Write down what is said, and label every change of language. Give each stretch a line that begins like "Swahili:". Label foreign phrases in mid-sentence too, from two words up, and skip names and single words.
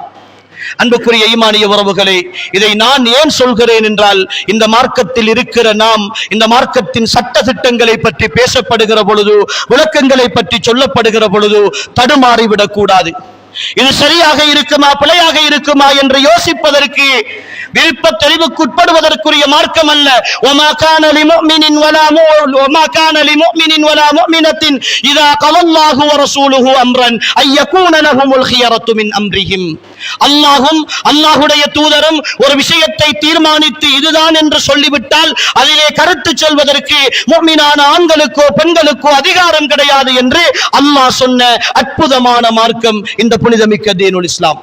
Tamil: அன்புக்குரிய ஈமானிய உறவுகளே, இதை நான் ஏன் சொல்கிறேன் என்றால், இந்த மார்க்கத்தில் இருக்கிற நாம் இந்த மார்க்கத்தின் சட்ட திட்டங்களை பற்றி பேசப்படுகிற பொழுது, விளக்கங்களை பற்றி சொல்லப்படுகிற பொழுது தடுமாறிவிடக் கூடாது. இது சரியாக இருக்குமா பிழையாக இருக்குமா என்று யோசிப்பதற்கு, விருப்ப தெளிவுக்குட்படுவதற்குரிய மார்க்கம் அல்ல.
Arabic: وما كان لمؤمن ولا مؤمنة إذا قضى الله ورسوله أمرا أن يكون لهم الخيرة من أمرهم.
Tamil: அல்லாஹ்வும் அல்லாஹ்வுடைய தூதரும் ஒரு விஷயத்தை தீர்மானித்து இதுதான் என்று சொல்லிவிட்டால் அதிலே கருத்து சொல்வதற்கு முஃமினான ஆண்களுக்கோ பெண்களுக்கோ அதிகாரம் கிடையாது என்று அல்லாஹ் சொன்ன அற்புதமான மார்க்கம் இந்த புனிதமிக்க
Arabic: دين الإسلام.